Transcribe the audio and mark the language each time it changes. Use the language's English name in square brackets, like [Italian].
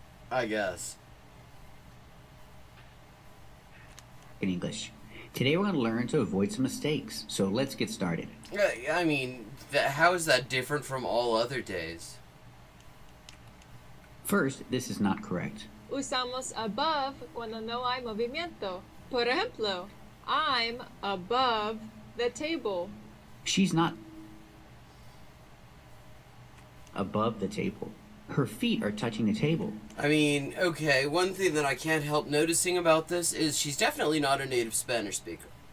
[English] I guess. English. Today we're going to learn to avoid some mistakes, so let's get started. I mean, how is that different from all other days? First, this is not correct. [Spanish] Usamos above cuando no hay movimiento. Por ejemplo, [English] I'm above the table. She's not above the table. Her feet are touching the table. I mean, okay, one thing that I can't help noticing about this is she's definitely not a native Spanish speaker.